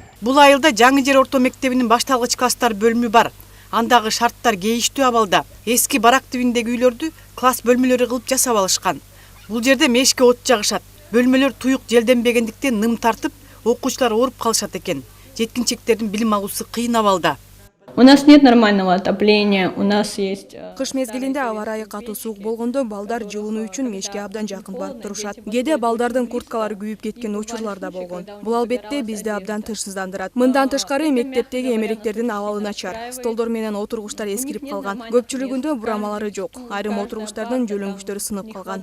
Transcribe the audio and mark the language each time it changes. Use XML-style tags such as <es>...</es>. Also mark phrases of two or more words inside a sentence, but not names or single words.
<ky>Бул айылда Жаңы Жер орто мектебинин башталгыч класстар бөлүмү бар. Андагы шарттар кейиштүү абалда. Эски барак тибиндеги үйлөрдү класс бөлмөлөрү кылып жасап алышкан. Бул жерде мешке от жагышат. Бөлмөлөр туюк желденбегендиктен ным тартып, окуучулар ооруп калышат экен. Жеткинчектердин билим алуусу кыйын абалда.</ky> <ru>У нас нет нормального отопления, у нас есть...</ru> <ky>Кыш мезгилинде аба ырайы катуу суук болгондо балдар жылынуу үчүн мешке абдан жакын барып турушат. Кээде балдардын курткалары күйүп кеткен учурлар да болгон. Бул албетте бизди абдан тынчсыздандырат. Мындан тышкары мектептеги эмеректердин абалы начар. Столдор менен отургучтар эскирип калган. Көпчүлүгүндө бурамалары жок. Айрым отургучтардын жөлөңгүчтөрү сынып калган.</ky>